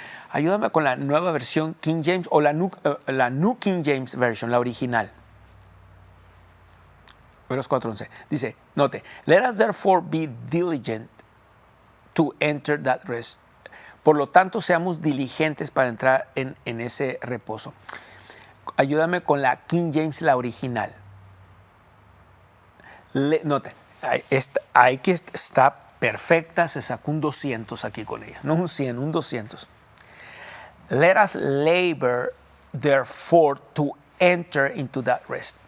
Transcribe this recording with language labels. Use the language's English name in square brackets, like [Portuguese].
[Spanish] Ayúdame con la nueva versión King James o la New King James Version, la original. Versos 4:11. [English] Dice, note, let us therefore be diligent to enter that rest. [Spanish] Por lo tanto, seamos diligentes para entrar en ese reposo. Ayúdame con la King James, la original. Note, ahí que está perfecta, se sacó un 200 aquí con ella. No un 100, un 200. [English] Let us labor, therefore, to enter into that rest.